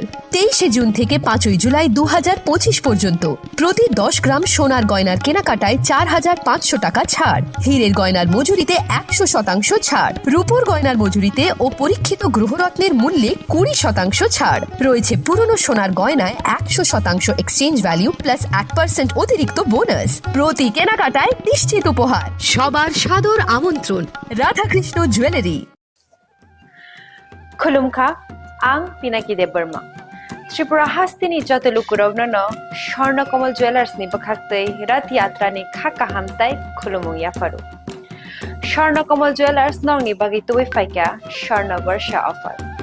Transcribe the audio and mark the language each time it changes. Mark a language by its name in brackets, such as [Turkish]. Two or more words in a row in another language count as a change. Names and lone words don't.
[Bangla] 23শে জুন থেকে 5ই জুলাই 2025 পর্যন্ত প্রতি 10 গ্রাম সোনার গয়নার কেনাকাটায় 4500 টাকা ছাড়, হীরের গয়নার মজুরিতে 100% ছাড়, রূপোর গয়নার মজুরিতে ও পরীক্ষিত গ্রহরত্নের মূল্যে 20% ছাড় রয়েছে। পুরনো সোনার গয়নায় 100% [English] exchange value [Bangla] প্লাস 1% অতিরিক্ত বোনাস। প্রতি কেনাকাটায় নিশ্চিত উপহার। সবার সাদর আমন্ত্রণ রাধাকৃষ্ণ জুয়েলারি। [Kok Borok] Khulumkha, ang Pinaki de Burma. Tripura Hastini Jatulukurogno, Shorna Komal Jewelers ni Bakakte, Rat Yatra ni Khaka Hamtai, Khulumu Yafaru. Shorna Komal Jewelers nong ni Bagitu Faika, Shorna Varsha offer.